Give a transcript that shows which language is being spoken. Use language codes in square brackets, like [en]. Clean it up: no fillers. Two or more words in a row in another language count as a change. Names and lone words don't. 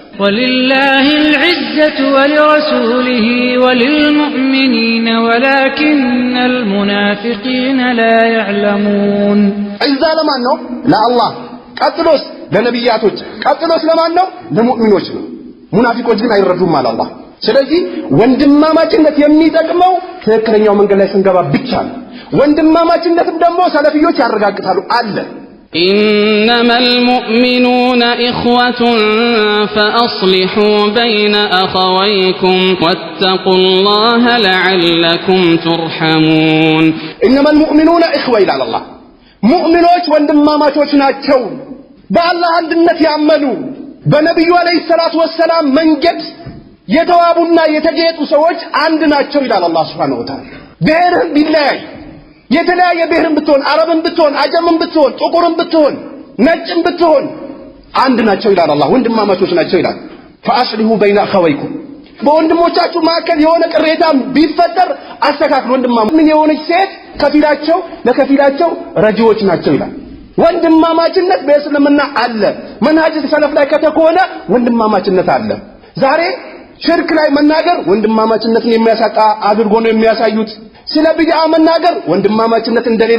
[ar] ولله العزة ولرسوله وللمؤمنين ولكن المنافقين لا يعلمون [am] ዒዛ ለማን ነው ለአላህ ቀጥሎስ ለነብያቶች ቀጥሎስ ለማን ነው ለሙእሚኖች ነው ሙናፊቆች ግን አይረዱም አለ አላህ ስለዚህ ወንድማማችነት የሚጠቅመው ትክክለኛው መንገድ ላይ ስንገባ ብቻ ነው ወንድማማችነትም ደግሞ ሰለፊዮች ያረጋግጣሉ አለ [ar] إنما المؤمنون إخوة فأصلحوا بين أخويكم واتقوا الله لعلكم ترحمون إنما المؤمنون إخوة إلى الله [am] مؤمنوች ወንድማማቾች ናቸው በአላህ አንድነት ያመኑ በነብዩ [ar] عليه الصلاة والسلام [am] መንገድ የተዋቡና የተጌጡ ሰዎች አንድ ናቸው ይላል አላህ [ar] سبحانه وتعالى [am] ብሔርህም ቢለያይ የተለያየ ብሔርም ብትሆን አረብም ብትሆን አጀምም ብትሆን ጥቁርም ብትሆን ነጭም ብትሆን አንድ ናቸው ይላል አላህ ወንድማማቾች ናቸው ይላል [ar] فأصلحوا بين أخويكم [am] በወንድሞቻችሁ መካከል የሆነ ቅሬታ ቢፈጠር አስተካክሉ ወንድማማቾች ምን የሆነች ሴት ከፊላቸው ለከፊላቸው ረጂዎች ናቸው ይላል ወንድማማችነት በእስልምና አለ። [ar] منهج سلف [am] ላይ ከተኮነ ወንድማማችነት አለ። ዛሬ ሽርክ ላይ መናገር ወንድማማችነትን የሚያሳጣ አድርጎ ነው የሚያሳዩት። ስለ ቢድዓ መናገር ወንድማማችነት እንደሌለ